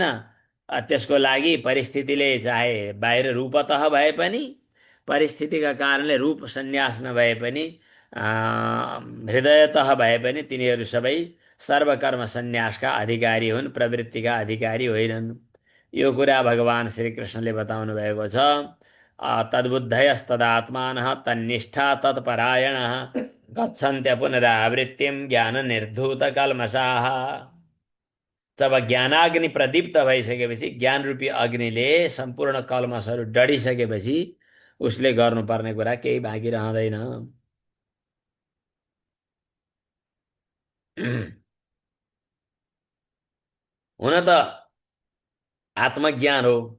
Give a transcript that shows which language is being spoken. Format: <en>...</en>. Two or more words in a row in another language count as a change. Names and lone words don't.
<ne>त्यसको लागि परिस्थितिले चाहे बाहिर रूपतः भए पनि, परिस्थितिका कारणले रूप सन्यास नभए पनि, हृदयतः भए पनि तिनीहरू सबै सर्वकर्म सन्यासका अधिकारी हुन्, प्रवृत्तिका अधिकारी होइनन्। यो कुरा भगवान् श्रीकृष्णले बताउनु भएको छ।</ne> <sa>तद्बुद्धयस्तदात्मानः तन्निष्ठा तत्परायणः गच्छन्त्य पुनरावृत्तिं ज्ञान निर्धूत कल्मषाः।</sa> <ne>जब ज्ञानाग्नि प्रदीप्त भइसकेपछि, ज्ञान रूपी अग्निले सम्पूर्ण कल्मषहरू डढिसकेपछि उसले गर्नुपर्ने कुरा केही बाँकी रहँदैन। हुन त आत्मज्ञान हो।</ne>